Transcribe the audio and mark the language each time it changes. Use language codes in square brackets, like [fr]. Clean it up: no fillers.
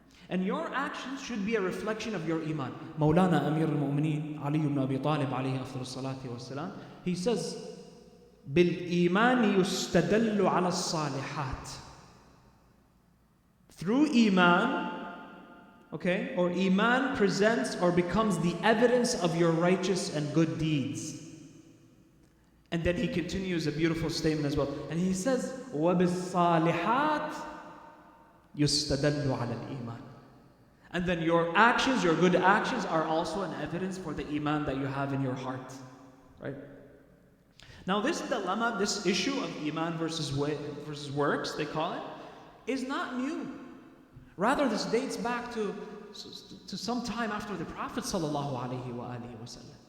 [en] And your actions should be a reflection of your Iman. Mawlana Amir al-Mu'mineen, Ali ibn Abi Talib, alayhi afdal salati wa salam, he says, [ar] بِالْإِيمَانِ يُسْتَدَلُّ عَلَى الصَّالِحَاتِ. [en] Through Iman, okay, or Iman presents or becomes the evidence of your righteous and good deeds. And then he continues a beautiful statement as well. And he says, [ar] وَبِالصَّالِحَاتِ يُسْتَدَلُّ عَلَى الْإِيمَانِ. [en] And then your actions, your good actions, are also an evidence for the Iman that you have in your heart. Right? Now this dilemma, this issue of Iman versus works, they call it, is not new. Rather, this dates back to some time after the Prophet ﷺ.